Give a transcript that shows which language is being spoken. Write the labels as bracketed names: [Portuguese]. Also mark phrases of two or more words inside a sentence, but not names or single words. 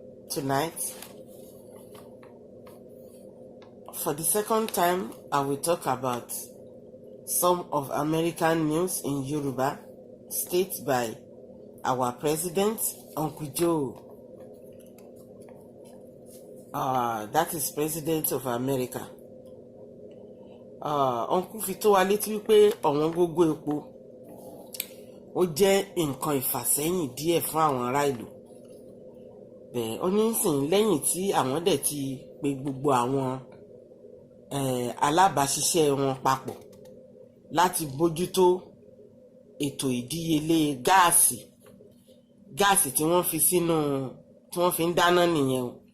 [English] Tonight, for the second time, I will talk about some of American news in Yoruba, state by our president, Uncle Joe. Uh, that is president of America. [Yoruba] Uh, Uncle fi tó wa létí wípé ọ̀wọ́n gógó epo, ó jẹ́ nǹkan ìfàsẹ́yìn díẹ̀ fún àwọn ará ìlú. Bẹ́ẹ̀, ó ní sìn lẹ́yìn tí àwọn dẹ̀ ti pe gbogbo àwọn, eh, alábàáṣiṣẹ́ wọn papọ̀ láti bójútó ètò ìdíyelé gáàsì, gáàsì tí wọ́n fi sínú, tí wọ́n fi ń dáná nìyẹn o.